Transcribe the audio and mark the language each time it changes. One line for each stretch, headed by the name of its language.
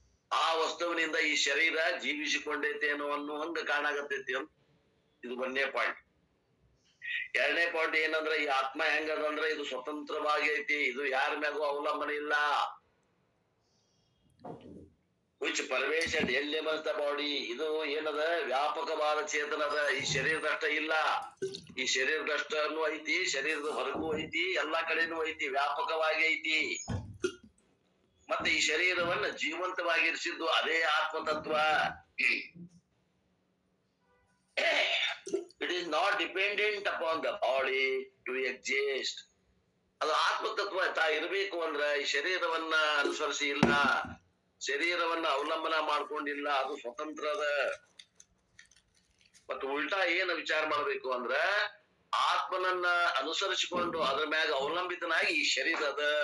Kannada: ಆ ವಸ್ತುವಿನಿಂದ ಈ ಶರೀರ ಜೀವಿಸಿಕೊಂಡೈತೆ ಅನ್ನೋ ಹಂಗ ಕಾಣಾಗತ್ತೈತಿ ಅಂತ. ಇದು 1ನೇ ಪಾಯಿಂಟ್. 2ನೇ ಪಾಯಿಂಟ್ ಏನಂದ್ರೆ, ಈ ಆತ್ಮ ಹೆಂಗದಂದ್ರೆ ಇದು ಸ್ವತಂತ್ರವಾಗಿ ಐತಿ. ಇದು ಯಾರ ಮ್ಯಾಗೂ ಅವಲಂಬನೆ ಇಲ್ಲ.
English: which pervaded elements the body.
Kannada: ಇದು ಏನದ? ವ್ಯಾಪಕವಾದ ಚೇತನದ. ಈ ಶರೀರದಷ್ಟ ಇಲ್ಲ. ಈ ಶರೀರದಷ್ಟನು ಐತಿ, ಶರೀರದ ಹೊರಗೂ ಐತಿ, ಎಲ್ಲಾ ಕಡೆನೂ ಐತಿ, ವ್ಯಾಪಕವಾಗಿ ಐತಿ. ಮತ್ತೆ ಈ ಶರೀರವನ್ನ ಜೀವಂತವಾಗಿರಿಸಿದ್ದು ಅದೇ ಆತ್ಮತತ್ವ.
English: It is not dependent upon the body to exist.
Kannada: ಅದು ಆತ್ಮತತ್ವ ಇರಬೇಕು ಅಂದ್ರ ಈ ಶರೀರವನ್ನ ಅನುಸರಿಸಿ ಇಲ್ಲ, ಶರೀರವನ್ನ ಅವಲಂಬನ ಮಾಡ್ಕೊಂಡಿಲ್ಲ, ಅದು ಸ್ವತಂತ್ರದ. ಮತ್ತು ಉಲ್ಟಾ ಏನ್ ವಿಚಾರ ಮಾಡ್ಬೇಕು ಅಂದ್ರ ಆತ್ಮನನ್ನ ಅನುಸರಿಸಿಕೊಂಡು ಅದ್ರ ಮ್ಯಾಗ ಅವಲಂಬಿತನಾಗಿ ಈ ಶರೀರದ.